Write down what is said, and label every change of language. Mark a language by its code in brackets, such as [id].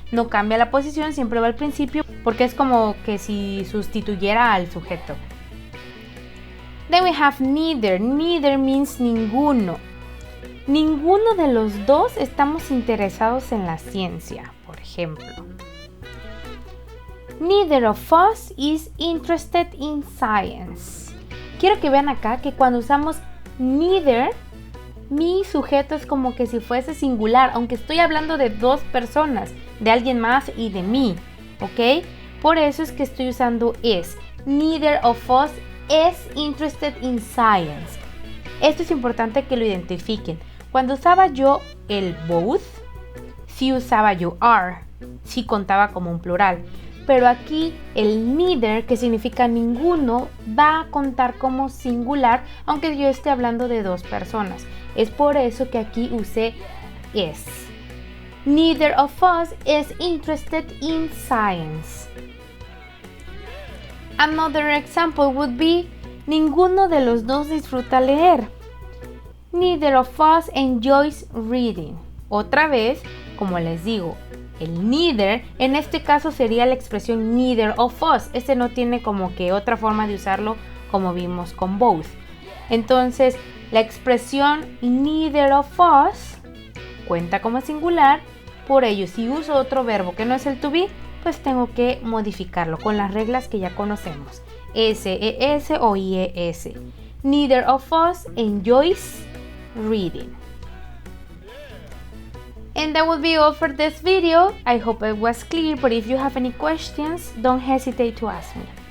[es] No cambia la posición, siempre va al principio porque es como que si sustituyera al sujeto. [en] Then we have neither. Neither means [es] ninguno. Ninguno de los dos estamos interesados en la ciencia, por ejemplo. [en] Neither of us is interested in science. [es] Quiero que vean acá que cuando usamos neither, mi sujeto es como que si fuese singular, aunque estoy hablando de dos personas, de alguien más y de mí, ¿ok? Por eso es que estoy usando is. [en] Neither of us is interested in science. [es] Esto es importante que lo identifiquen. Cuando usaba yo el both, sí usaba yo are, sí contaba como un plural. Pero aquí el neither, que significa ninguno, va a contar como singular, aunque yo esté hablando de dos personas. Es por eso que aquí usé is. [en] Neither of us is interested in science. Another example would be, [es] ninguno de los dos disfruta leer. [en] Neither of us enjoys reading. [es] Otra vez, como les digo, el neither en este caso sería la expresión neither of us. Este no tiene como que otra forma de usarlo como vimos con both. Entonces, la expresión neither of us cuenta como singular. Por ello, si uso otro verbo que no es el to be, pues tengo que modificarlo con las reglas que ya conocemos. SES o IES. [en] Neither of us enjoys reading. And that would be all for this video. I hope it was clear, but if you have any questions, don't hesitate to ask me.